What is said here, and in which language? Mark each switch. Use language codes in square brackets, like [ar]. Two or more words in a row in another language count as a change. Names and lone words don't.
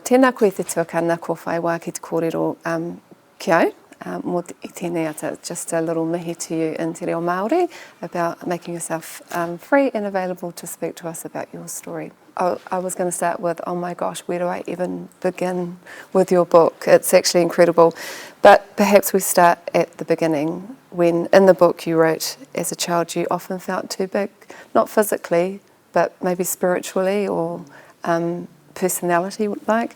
[mi] Tēnā koe te tuakana, ko whai wā ki te kōrero ki au. Mō I tēnei ata, [en] just a little mihi to you in [mi] te reo Māori [en] about making yourself free and available to speak to us about your story. I was going to start with, oh my gosh, where do I even begin with your book? It's actually incredible. But perhaps we start at the beginning, when in the book you wrote, as a child you often felt too big, not physically, but maybe spiritually or personality-like.